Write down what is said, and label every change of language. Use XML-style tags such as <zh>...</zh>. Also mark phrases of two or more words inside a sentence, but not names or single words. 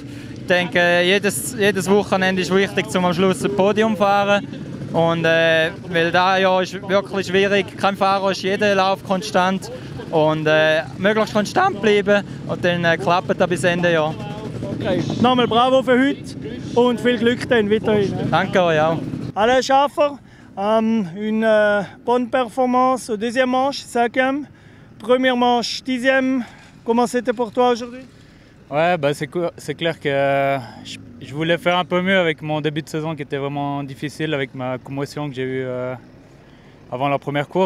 <de>Ich denke, jedes Wochenende ist wichtig, um am Schluss ein Podium zu fahren. Und, weil dieses Jahr ist wirklich schwierig. Kein Fahrer ist jeden Lauf konstant. Und möglichst konstant bleiben und dann klappt das bis Ende Jahr. Okay. Nochmal bravo für heute und viel Glück dann weiterhin. Danke euch auch.</de> <fr>Alain Schaffer, une bonne performance au deuxième manche, 5e. Première manche, 10e. Comment c'était pour toi aujourd'hui? Ouais, bah c'est clair que je voulais faire un peu mieux avec mon début de saison qui était vraiment difficile avec ma commotion que j'ai eue avant la première course.</fr>